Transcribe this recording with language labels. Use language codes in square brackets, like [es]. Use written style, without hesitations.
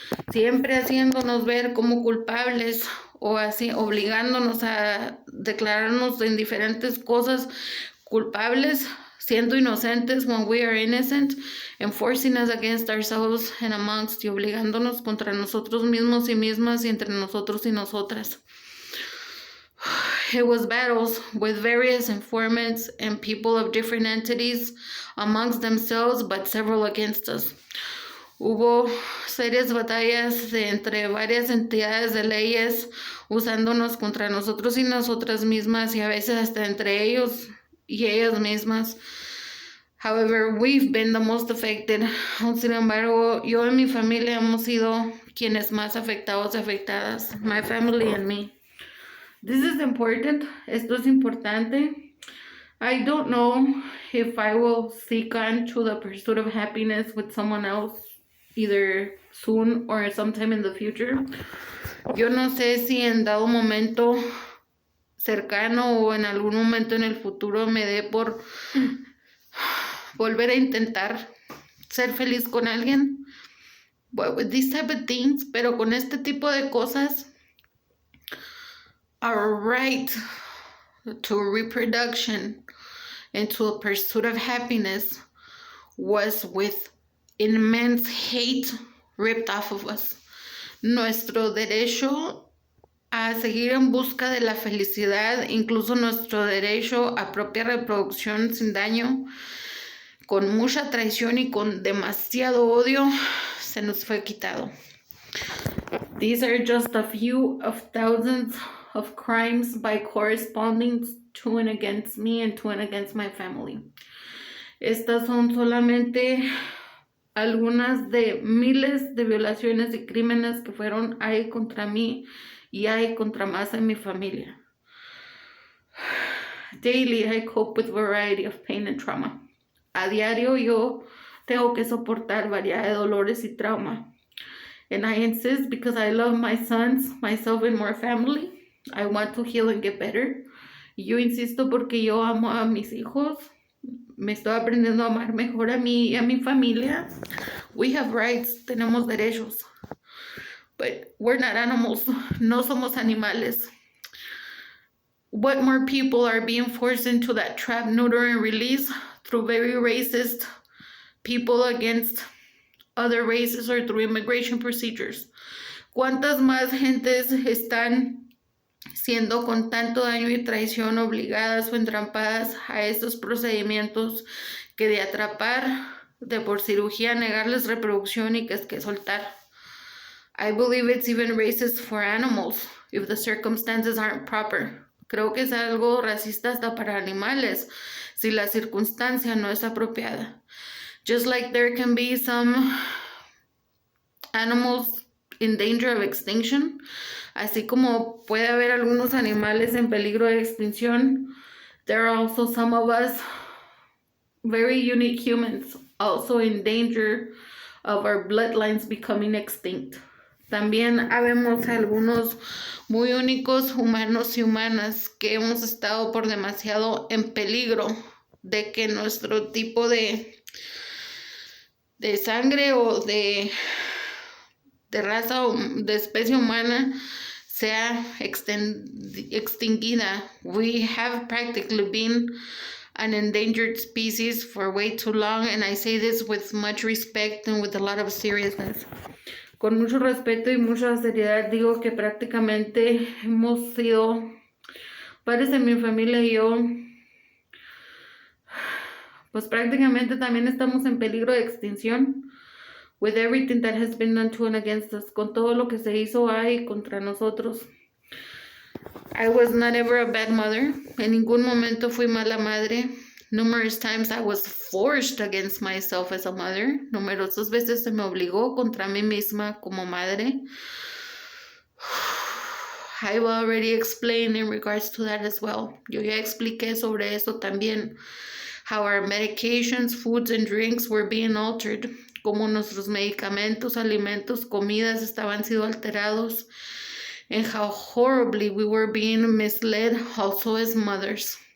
[es] siempre haciéndonos ver como culpables o así obligándonos a declararnos en diferentes cosas culpables, siendo inocentes [en] when we are innocent, and forcing us against ourselves and amongst, [es] y obligándonos contra nosotros mismos y mismas y entre nosotros y nosotras. [en] It was battles with various informants and people of different entities amongst themselves, but several against us. [es] Hubo serias batallas entre varias entidades de leyes usándonos contra nosotros y nosotras mismas, y a veces hasta entre ellos y ellas mismas. [en] However, we've been the most affected. [es] Sin embargo, yo y mi familia hemos sido quienes más afectados y afectadas. [en] My family and me. This is important. [es] Esto es importante. [en] I don't know if I will seek on to the pursuit of happiness with someone else, either soon or sometime in the future. [es] Yo no sé si en dado momento cercano o en algún momento en el futuro me dé por volver a intentar ser feliz con alguien. [en] But with these type of things, [es] pero con este tipo de cosas, [en] our right to reproduction and to a pursuit of happiness was with immense hate ripped off of us. [es] Nuestro derecho a seguir en busca de la felicidad, incluso nuestro derecho a propia reproducción sin daño, con mucha traición y con demasiado odio, se nos fue quitado. [en] These are just a few of thousands of crimes by corresponding to and against me and to and against my family. [es] Estas son solamente algunas de miles de violaciones y crímenes que fueron ahí contra mí y hay contra más en mi familia. [en] Daily I cope with a variety of pain and trauma. [es] A diario yo tengo que soportar variedad de dolores y trauma. [en] And I insist because I love my sons, myself, and more family. I want to heal and get better. [es] Y yo insisto porque yo amo a mis hijos. Me estoy aprendiendo a amar mejor a mí y a mi familia. [en] We have rights, [es] tenemos derechos. [en] But we're not animals, [es] no somos animales. [en] What more people are being forced into that trap, neuter, and release through very racist people against other races or through immigration procedures? [es] ¿Cuántas más gentes están siendo con tanto daño y traición obligadas o entrampadas a estos procedimientos que de atrapar, de por cirugía negarles reproducción y que es que soltar? [en] I believe it's even racist for animals if the circumstances aren't proper. [es] Creo que es algo racista hasta para animales si la circunstancia no es apropiada. [en] Just like there can be some animals in danger of extinction, [es] así como puede haber algunos animales en peligro de extinción, [en] there are also some of us, very unique humans, also in danger of our bloodlines becoming extinct. [es] También habemos algunos muy únicos humanos y humanas que hemos estado por demasiado en peligro de que nuestro tipo de sangre o de raza o de especie humana sea extinguida. [en] We have practically been an endangered species for way too long, and I say this with much respect and with a lot of seriousness. [es] Con mucho respeto y mucha seriedad digo que prácticamente hemos sido, padres de mi familia y yo, pues prácticamente también estamos en peligro de extinción. [en] With everything that has been done to and against us, [es] con todo lo que se hizo ahí contra nosotros. [en] I was not ever a bad mother. [es] En ningún momento fui mala madre. [en] Numerous times I was forced against myself as a mother. [es] Numerosas veces se me obligó contra mí misma como madre. [en] I've already explained in regards to that as well. [es] Yo ya expliqué sobre eso también. [en] How our medications, foods, and drinks were being altered. [es] Como nuestros medicamentos, alimentos, comidas estaban siendo alterados. [en] And how horribly we were being misled also as mothers.